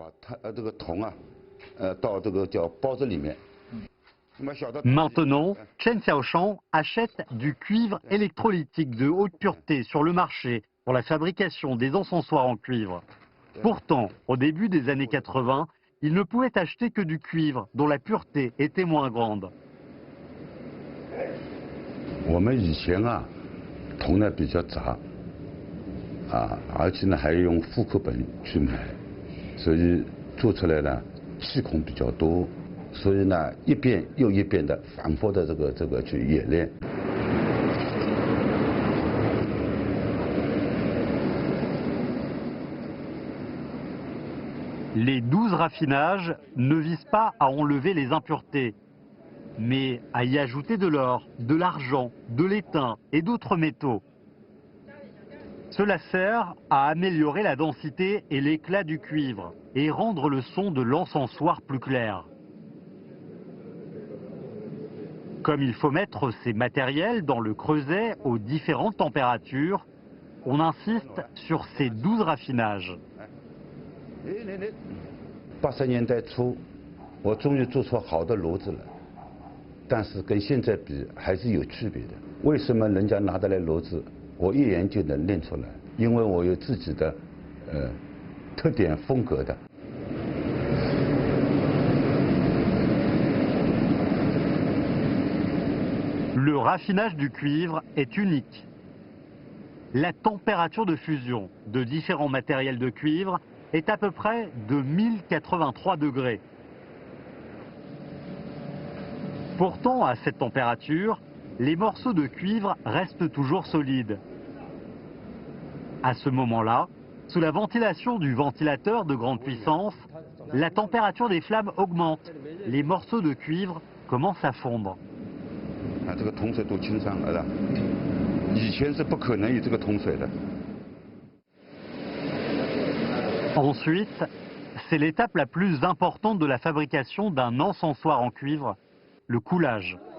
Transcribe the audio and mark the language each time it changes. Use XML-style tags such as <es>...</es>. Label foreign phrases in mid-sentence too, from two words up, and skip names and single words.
<fr>Maintenant, Chen Xiaoshang achète du cuivre électrolytique de haute pureté sur le marché pour la fabrication des encensoirs en cuivre. Pourtant, au début des années 80, il ne pouvait acheter que du cuivre dont la pureté était moins grande.</fr> <zh>我们以前啊，铜呢比较杂，而且呢还用复刻本去买，所以做出来呢气孔比较多，所以呢一遍又一遍的反复的这个去演练。</zh> <fr>Les 12 raffinages ne visent pas à enlever les impuretés, mais à y ajouter de l'or, de l'argent, de l'étain et d'autres métaux. Cela sert à améliorer la densité et l'éclat du cuivre et rendre le son de l'encensoir plus clair. Comme il faut mettre ces matériels dans le creuset aux différentes températures, on insiste sur ces 12 raffinages.</fr> <zh>80 年代初，我终于做出好的骡子了，但是跟现在比还是有区别的。为什么人家拿得来骡子，我一眼就能认出来？因为我有自己的特点风格的。</zh> <fr>Le raffinage du cuivre est unique. La température de fusion de différents matériels de cuivre est à peu près de 1083 degrés. Pourtant, à cette température, les morceaux de cuivre restent toujours solides. À ce moment-là, sous la ventilation du ventilateur de grande puissance, la température des flammes augmente. Les morceaux de cuivre commencent à fondre.</fr> <zh>啊，这个铜水都清上来了，以前是不可能有这个铜水的。</zh> <fr>Ensuite, c'est l'étape la plus importante de la fabrication d'un encensoir en cuivre, le coulage.</fr>